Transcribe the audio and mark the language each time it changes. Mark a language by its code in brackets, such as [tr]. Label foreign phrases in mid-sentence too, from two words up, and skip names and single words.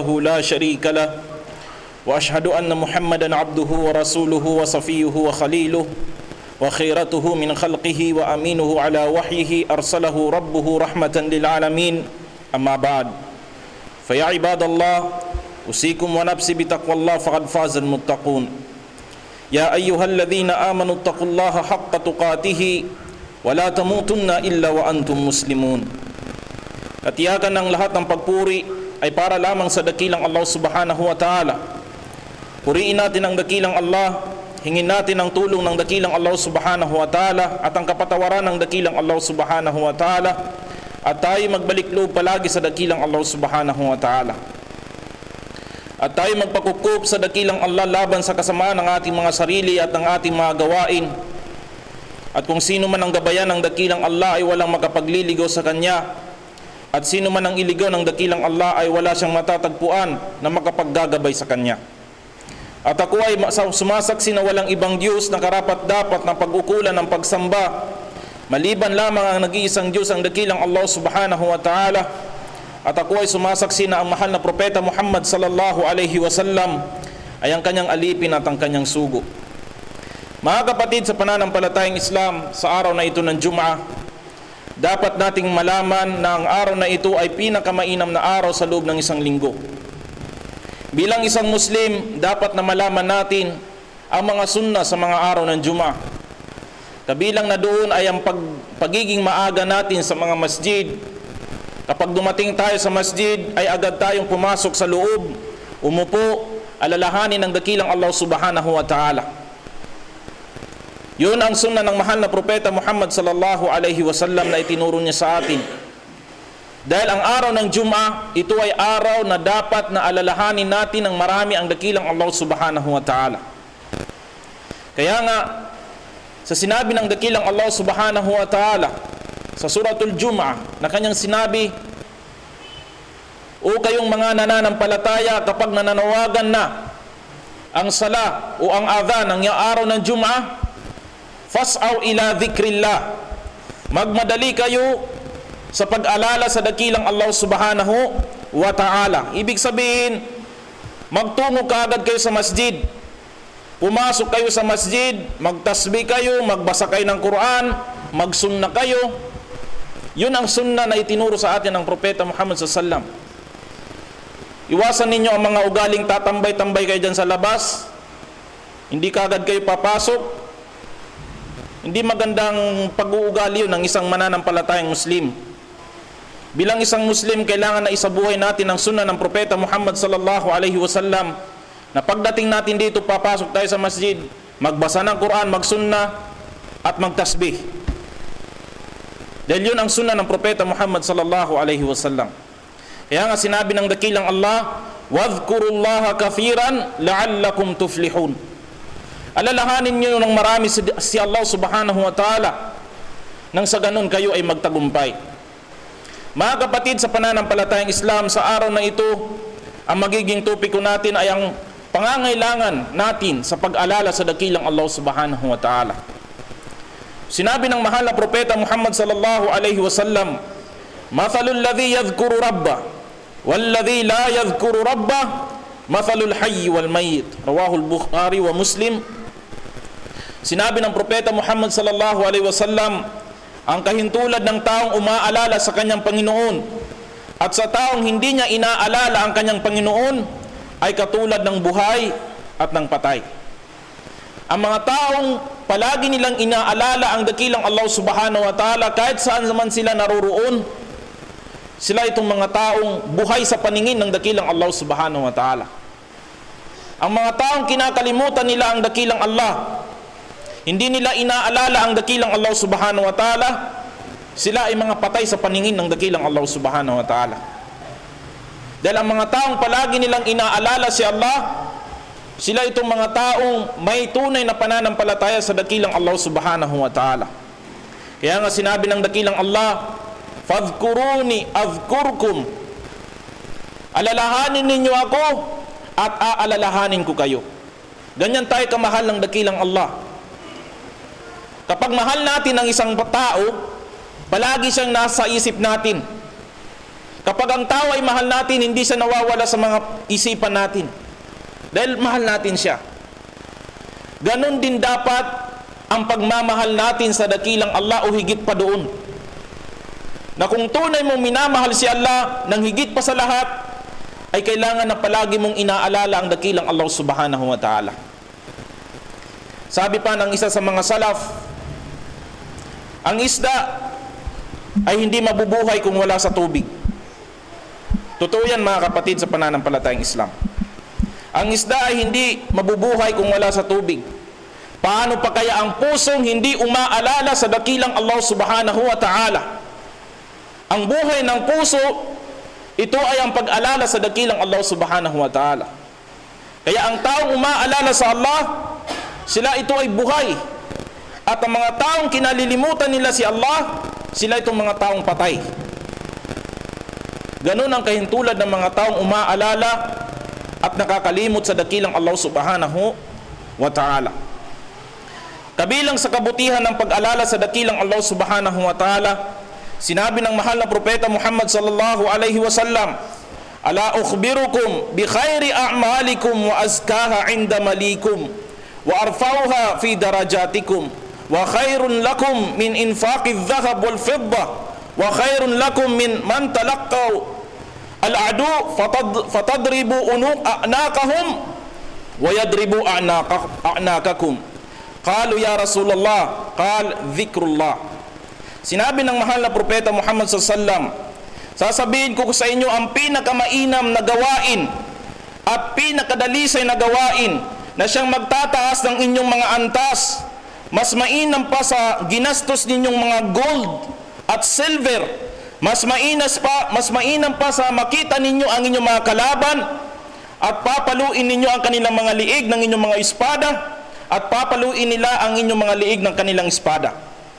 [ar] لا شريك له وأشهد أن محمدا عبده ورسوله وصفيه وخليله وخيرته من خلقه وأمينه على وحيه أرسله ربه رحمة للعالمين أما بعد فيا عباد الله أوصيكم ونفسي بتقوى الله فقد فاز المتقون يا أيها الذين آمنوا اتقوا الله حق تقاته ولا تموتن إلا وأنتم مسلمون. [tl] Katiyakan ng lahat ng pagpuri ay para lamang sa dakilang Allah [ar] سبحانه وتعالى. [tl] Puriin natin ang dakilang Allah, hingin natin ang tulong ng dakilang Allah [ar] سبحانه وتعالى [tl] at ang kapatawaran ng dakilang Allah [ar] سبحانه وتعالى, [tl] at tayo magbalik loob palagi sa dakilang Allah [ar] سبحانه وتعالى. [tl] At tayo magpakukup sa dakilang Allah laban sa kasamaan ng ating mga sarili at ng ating mga gawain. At kung sino man ang gabayan ng dakilang Allah ay walang makapagliligaw sa Kanya, at sino man ang iligaw ng dakilang Allah ay wala siyang matatagpuan na makapaggagabay sa Kanya. At ako ay sumasaksi na walang ibang Diyos na karapat-dapat na pag-ukulan ng pagsamba maliban lamang ang nag-iisang Diyos, ang dakilang Allah [ar] سبحانه وتعالى. [tl] At ako ay sumasaksi na ang mahal na propeta Muhammad [ar] صلى الله عليه وسلم [tl] ay ang kanyang alipin at ang kanyang sugo. Mga kapatid sa pananampalatayang Islam, sa araw na ito ng Jum'ah, dapat nating malaman na ang araw na ito ay pinakamainam na araw sa loob ng isang linggo. Bilang isang Muslim, dapat na malaman natin ang mga sunna sa mga araw ng Jum'ah. Kabilang na doon ay ang pagiging maaga natin sa mga masjid. Kapag dumating tayo sa masjid, ay agad tayong pumasok sa loob, umupo, alalahanin ng dakilang Allah [ar] سبحانه وتعالى. [tl] Yun ang sunna ng mahal na propeta Muhammad [ar] صلى الله عليه وسلم [tl] na itinuro niya sa atin. Dahil ang araw ng Jum'ah, ito ay araw na dapat na alalahanin natin ng marami ang dakilang Allah [ar] سبحانه وتعالى. [tl] Kaya nga, sa sinabi ng dakilang Allah [ar] سبحانه وتعالى [tl] sa suratul Jum'ah na kanyang sinabi, o kayong mga nananampalataya, kapag nananawagan na ang sala o ang adhan ng araw ng Jum'ah, [ar] فاسعوا إلى ذكر الله, [tl] magmadali kayo sa pag-alala sa dakilang Allah [ar] سبحانه وتعالى. [tl] Ibig sabihin, magtungo kaagad kayo sa masjid, pumasok kayo sa masjid, magtasbih kayo, magbasa kayo ng Quran, magsunna kayo. Yun ang sunna na itinuro sa atin ng propeta Muhammad [ar] صلى الله عليه وسلم. [tl] Iwasan ninyo ang mga ugaling tatambay-tambay kayo dyan sa labas, hindi kaagad kayo papasok. Hindi magandang pag-uugali yun ng isang mananampalatayang Muslim. Bilang isang Muslim, kailangan na isabuhay natin ang sunna ng propeta Muhammad [ar] صلى الله عليه وسلم, [tl] na pagdating natin dito, papasok tayo sa masjid, magbasa ng Quran, magsunna at magtasbih. Dahil yun ang sunna ng propeta Muhammad [ar] صلى الله عليه وسلم. [tl] Kaya nga sinabi ng dakilang Allah, [ar] واذكروا الله كثيرا لعلكم تفلحون. [tl] Alalahanin nyo ng marami si Allah [ar] سبحانه وتعالى, [tl] nang sa ganun kayo ay magtagumpay. Mga kapatid sa pananampalatayang Islam, sa araw na ito, ang magiging topiko natin ay ang pangangailangan natin sa pag-alala sa dakilang Allah [ar] سبحانه وتعالى. [tl] Sinabi ng mahal na propeta Muhammad [ar] صلى الله عليه وسلم, مثل الذي يذكر ربه والذي لا يذكر ربه مثل الحي والميت. رواه البخاري ومسلم. [tl] Sinabi ng propeta Muhammad [ar] صلى الله عليه وسلم, [tl] ang kahintulad ng taong umaalala sa kanyang Panginoon at sa taong hindi niya inaalala ang kanyang Panginoon ay katulad ng buhay at ng patay. Ang mga taong palagi nilang inaalala ang dakilang Allah [ar] سبحانه وتعالى, [tl] kahit saan naman sila naroroon, sila itong mga taong buhay sa paningin ng dakilang Allah [ar] سبحانه وتعالى. [tl] Ang mga taong kinakalimutan nila ang dakilang Allah, hindi nila inaalala ang dakilang Allah [ar] سبحانه وتعالى, [tl] sila ay mga patay sa paningin ng dakilang Allah [ar] سبحانه وتعالى. [tl] Dahil ang mga taong palagi nilang inaalala si Allah, sila itong mga taong may tunay na pananampalataya sa dakilang Allah [ar] سبحانه وتعالى. [tl] Kaya nga sinabi ng dakilang Allah, [ar] فاذكروني أذكركم. [tl] Alalahanin ninyo ako at aalalahanin ko kayo. Ganyan tayo kamahal ng dakilang Allah. Kapag mahal natin ang isang tao, palagi siyang nasa isip natin. Kapag ang tao ay mahal natin, hindi siya nawawala sa mga isipan natin. Dahil mahal natin siya. Ganon din dapat ang pagmamahal natin sa dakilang Allah o higit pa doon. Na kung tunay mong minamahal si Allah nang higit pa sa lahat, ay kailangan na palagi mong inaalala ang dakilang Allah [ar] سبحانه وتعالى. [tl] Sabi pa ng isa sa mga salaf, ang isda ay hindi mabubuhay kung wala sa tubig. Totoo yan mga kapatid sa pananampalatayang Islam. Ang isda ay hindi mabubuhay kung wala sa tubig. Paano pa kaya ang pusong hindi umaalala sa dakilang Allah [ar] سبحانه وتعالى? [tl] Ang buhay ng puso, ito ay ang pag-alala sa dakilang Allah [ar] سبحانه وتعالى. [tl] Kaya ang taong umaalala sa Allah, sila ito ay buhay. At ang mga taong kinalilimutan nila si Allah, sila itong mga taong patay. Ganun ang kahintulad ng mga taong umaalala at nakakalimot sa dakilang Allah [ar] سبحانه وتعالى. [tl] Kabilang sa kabutihan ng pag-alala sa dakilang Allah [ar] سبحانه وتعالى, [tl] sinabi ng mahal na propeta Muhammad [ar] صلى الله عليه وسلم ألا أخبركم بخير أعمالكم وأزكاها عند مليككم وأرفعها في درجاتكم وخير لكم من إنفاق الذهب والفضة وخير لكم من من تلقوا العدو فتضربوا أعناقهم ويضربوا أعناقكم. قالوا يا رسول الله، قال ذكر الله. [tl] Sinabi ng mahal na propeta Muhammad sallallahu, sasabihin ko sa inyo ang pinakamainam na gawain at pinakadalisay na gawain na siyang magtataas ng inyong mga antas, mas mainam pa sa ginastos ninyong mga gold at silver, mas mainam pa sa makita ninyo ang inyong mga kalaban at papaluin ninyo ang kanilang mga liig ng inyong mga espada at papaluin nila ang inyong mga liig ng kanilang espada.